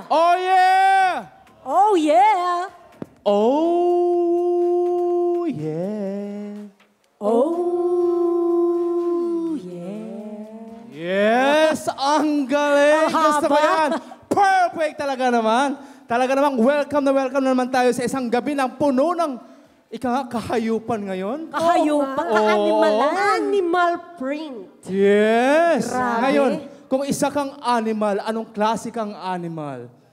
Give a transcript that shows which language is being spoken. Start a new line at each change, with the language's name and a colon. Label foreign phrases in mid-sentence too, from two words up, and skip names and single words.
English: Oh yeah! Oh yeah! Oh yeah! Oh yeah! Yes!
Filipino: Ang galing! Ang Gusto ko haba. yan! Perfect talaga naman! Talaga namang welcome na naman tayo sa isang gabi ng puno ng kahayupan ngayon. Kahayupan, Oo. ka-animalan.
English: Animal print. Yes!
Filipino: Grabe. Ngayon, kung isa kang animal, anong klase kang animal?